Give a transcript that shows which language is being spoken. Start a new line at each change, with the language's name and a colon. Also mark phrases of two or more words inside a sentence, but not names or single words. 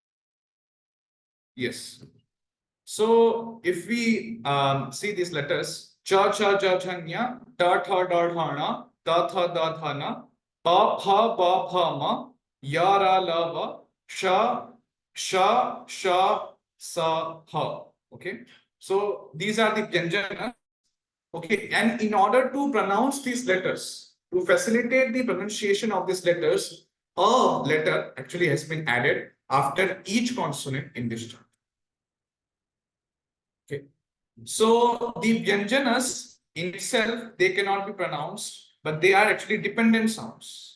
English: Yes. So if we see these letters,
Sanskrit: cha cha cha chanya, ta tha da dhana, ta tha da dhana, pa pha ba pha ma, ya ra la va, sha sha sha sa ha.
English: Okay, so these are the vyanjana. Okay, and in order to pronounce these letters, to facilitate the pronunciation of these letters, a letter actually has been added after each consonant in this chart. Okay, so the vyanjanas in itself, they cannot be pronounced, but they are actually dependent sounds.